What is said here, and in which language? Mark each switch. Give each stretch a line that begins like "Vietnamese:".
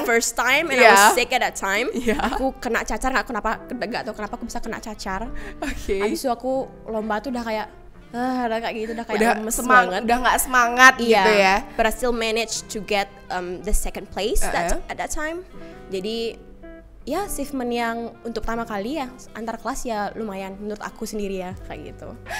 English: it's my first time and I was sick at that time.
Indonesian: Aku kena cacar, nggak tahu kenapa aku bisa kena cacar. Habis itu aku lomba tuh udah kayak udah kayak gitu, udah kayak banget, udah nggak semangat gitu ya.
English: But I still managed to get the second place at that time.
Indonesian: Jadi ya achievement yang untuk pertama kali ya antar kelas ya lumayan menurut aku sendiri ya kayak gitu.